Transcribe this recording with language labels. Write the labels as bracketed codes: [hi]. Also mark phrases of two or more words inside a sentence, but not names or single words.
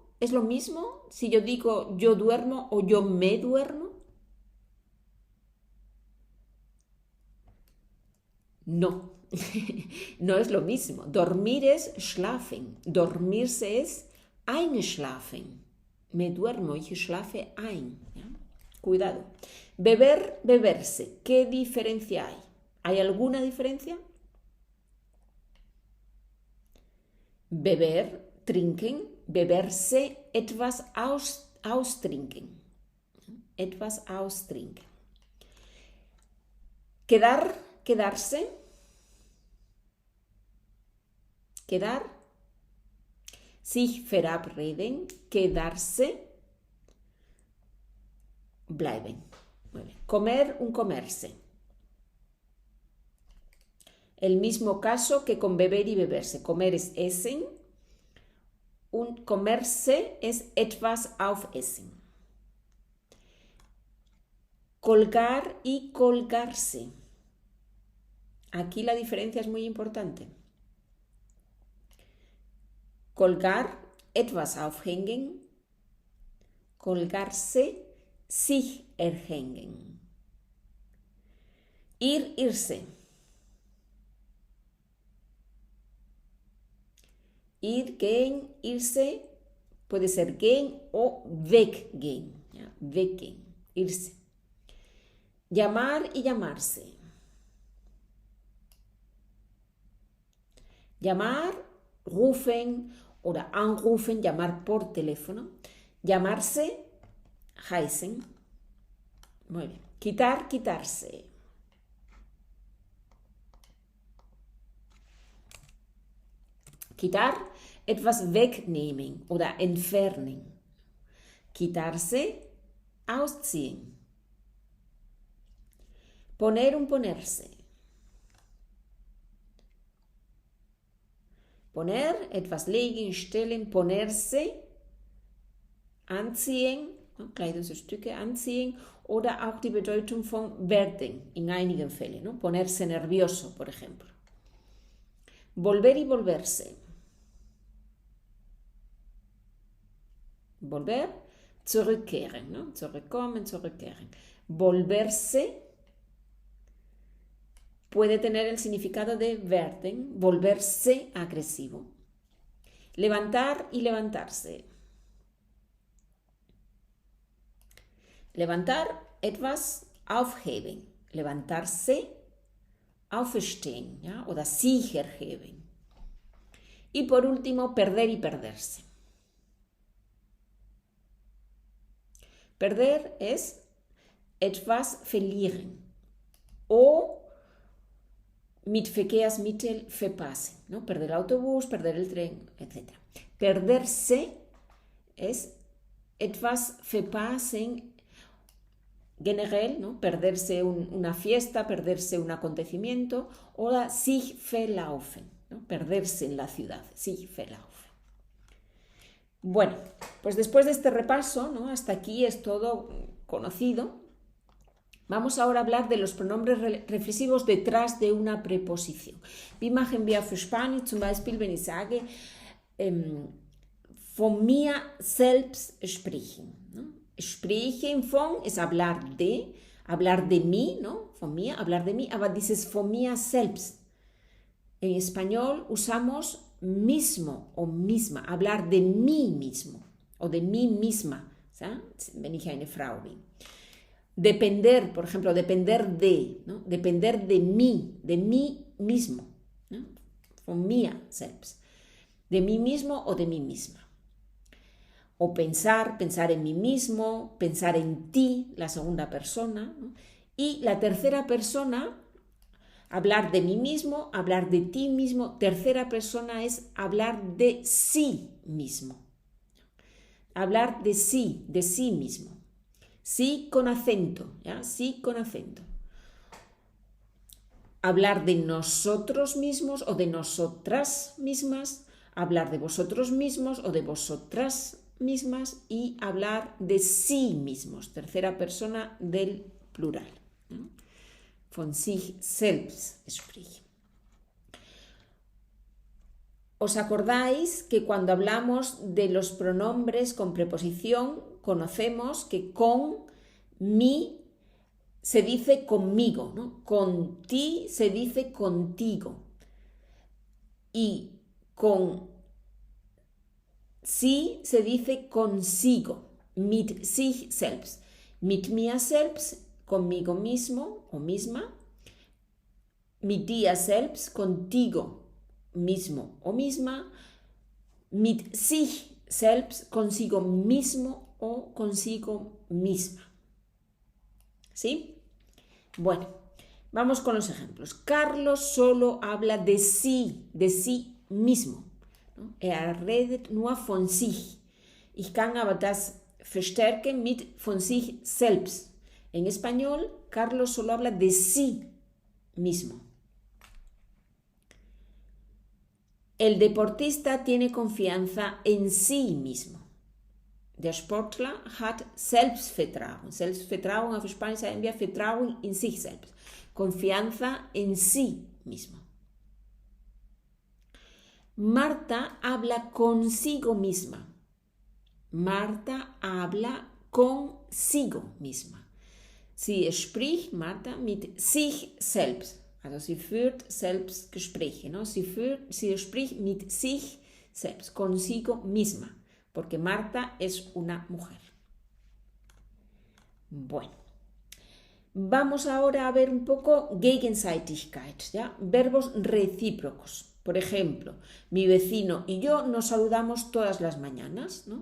[es] ¿Es lo mismo si yo digo yo duermo o yo me duermo? No, no es lo mismo. Dormir es schlafen. Dormirse es einschlafen. Me duermo, [de] ich schlafe ein. [es] ¿Ya? Cuidado. Beber, beberse. ¿Qué diferencia hay? ¿Hay alguna diferencia? Beber, [de] trinken, beberse, etwas austrinken. Etwas austrinken. [es] Quedar, quedarse. Quedar. [de] Sich verabreden, quedarse. Bleiben. [es] Muy bien. Comer, un comerse. El mismo caso que con beber y beberse. Comer es essen. Un comerse es [de] etwas aufessen. [es] Colgar y colgarse. Aquí la diferencia es muy importante. Colgar, [de] etwas aufhängen. Colgarse, sich erhängen. [es] Ir, irse. Ir, gehen, irse, puede ser gehen o weggehen. ¿Ya? [de] Weggehen, [es] irse. Llamar y llamarse. Llamar, [de] rufen oder anrufen, [es] llamar por teléfono. Llamarse, heißen. Muy bien. Quitar, quitarse. Quitar, [de] etwas wegnehmen oder entfernen. [es] Quitarse, ausziehen. Poner, un ponerse. Poner, [de] etwas legen, stellen, ponerse, anziehen, Kleidungsstücke anziehen oder auch die Bedeutung von werden in einigen Fällen, [es] ¿no? Ponerse nervioso, por ejemplo. Volver y volverse. Volver, [de] zurückkehren, ¿no? Zurückkommen, zurückkehren. [es] Volverse puede tener el significado de werden, volverse agresivo. Levantar y levantarse. Levantar, [de] etwas aufheben. [es] Levantarse, aufstehen, ¿ya? [de] Oder sich erheben. [es] Y por último, perder y perderse. Perder es [de] etwas verlieren o mit Verkehrsmittel verpassen, [es] ¿no? Perder el autobús, perder el tren, etc. Perderse es [de] etwas verpassen generell, [es] ¿no? Perderse una fiesta, perderse un acontecimiento, o [de] sich verlaufen, [es] ¿no? Perderse en la ciudad, [de] sich verlaufen. [es] Bueno, pues después de este repaso, ¿no? Hasta aquí es todo conocido. Vamos ahora a hablar de los pronombres reflexivos detrás de una preposición. [de] Wie machen wir für Spanisch? Zum Beispiel, wenn ich sage, von mir selbst sprechen. [es] ¿No? [de] Sprechen von [es] es hablar de mí, ¿no? [de] Von mir, [es] hablar de mí, [de] aber dieses von mir selbst. [es] En español usamos mismo o misma, hablar de mí mismo o de mí misma, ¿sí? [de] Wenn ich eine Frau bin. [es] Depender, por ejemplo, depender de, ¿no? Depender de mí mismo, ¿no? Von mir selbst, de mí mismo o de mí misma. O pensar en mí mismo, pensar en ti, la segunda persona, ¿no? Y la tercera persona, hablar de mí mismo, hablar de ti mismo. Tercera persona es hablar de sí mismo. Hablar de sí mismo. Sí con acento, ¿ya? Sí con acento. hablar de nosotros mismos o de nosotras mismas, hablar de vosotros mismos o de vosotras mismas y hablar de sí mismos, tercera persona del plural. ¿No? [de] Von sich selbst sprechen. [es] ¿Os acordáis que cuando hablamos de los pronombres con preposición, conocemos que con, mi, se dice conmigo, ¿no? Con ti se dice contigo. Y con sí se dice consigo, [de] mit sich selbst. Mit mir selbst, [es] conmigo mismo o misma. [de] Mit dir selbst, [es] contigo mismo o misma. [de] Mit sich selbst, [es] consigo mismo o consigo misma. ¿Sí? Bueno, vamos con los ejemplos. Carlos solo habla de sí mismo. ¿No? [de] Er redet nur von sich. Ich kann aber das verstärken mit von sich selbst. [es] En español, Carlos solo habla de sí mismo. El deportista tiene confianza en sí mismo. [de] Der Sportler hat Selbstvertrauen. Selbstvertrauen auf Spanisch sagen wir Vertrauen in sich selbst. [es] Confianza en sí mismo. Marta habla consigo misma. Marta habla consigo misma. [de] Sie spricht, Marta, mit sich selbst. Also sie führt Selbstgespräche. ¿No? Sie spricht mit sich selbst, [es] consigo misma. Porque Marta es una mujer. Bueno, vamos ahora a ver un poco Gegenseitigkeit, ¿ya? Verbos recíprocos. Por ejemplo, mi vecino y yo nos saludamos todas las mañanas, ¿no?